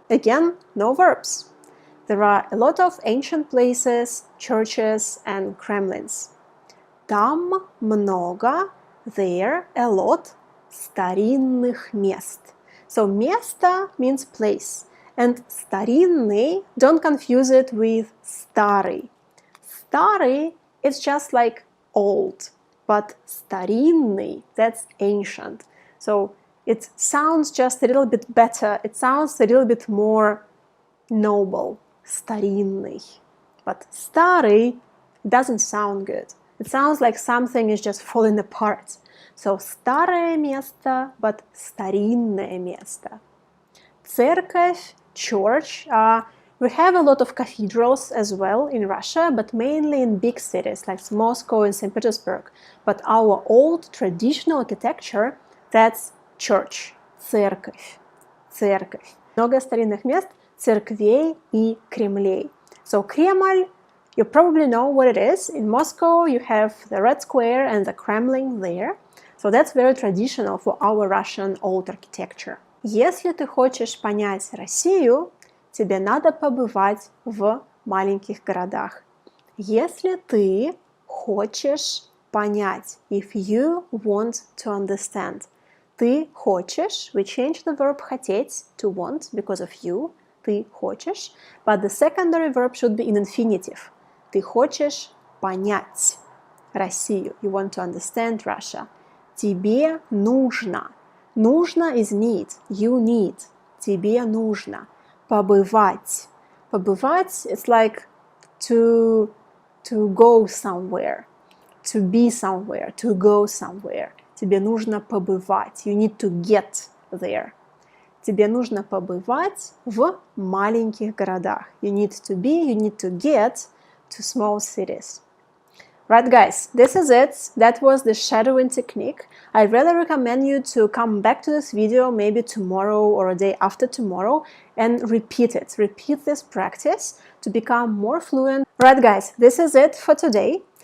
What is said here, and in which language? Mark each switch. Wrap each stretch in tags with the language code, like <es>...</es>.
<en>Again, no verbs. There are a lot of ancient places, churches and Kremlins.</en> <ru>Там много,</ru> <en>there, a lot,</en> <ru>старинных мест.</ru> <en>So место means place. And старинный, don't confuse it with старый. Старый, it's just like old. But старинный, that's ancient. So it sounds just a little bit better. It sounds a little bit more noble.</en> <ru>Старинный.</ru> <en>But старый doesn't sound good. It sounds like something is just falling apart.</en> <ru>So старое место, but старинное место.</ru> <en>Церковь, church. We have a lot of cathedrals as well in Russia, but mainly in big cities like Moscow and St. Petersburg. But our old traditional architecture, that's church, церковь, церковь.</en> <ru>Много старинных мест, церквей и кремлей.</ru> <en>So Кремль, you probably know what it is. In Moscow, you have the Red Square and the Kremlin there. So that's very traditional for our Russian old architecture.</en> <ru>Если ты хочешь понять Россию, тебе надо побывать в маленьких городах. Если ты хочешь понять.</ru> <en>If you want to understand.</en> <ru>Ты хочешь.</ru> <en>We change the verb хотеть to want because of you.</en> <ru>Ты хочешь.</ru> <en>But the secondary verb should be in infinitive.</en> <ru>Ты хочешь понять Россию.</ru> <en>You want to understand Russia.</en> <ru>Тебе нужно.</ru> <en>Нужно is need. You need.</en> <ru>Тебе нужно побывать.</ru> <en>Побывать, it's like to go somewhere, to be somewhere, to go somewhere.</en> <ru>Тебе нужно побывать.</ru> <en>You need to get there.</en> <ru>Тебе нужно побывать в маленьких городах.</ru> <en>You need to get to small cities. Right, guys, this is it. That was the shadowing technique. I really recommend you to come back to this video maybe tomorrow or a day after tomorrow and repeat it. Repeat this practice to become more fluent. Right, guys, this is it for today.</en>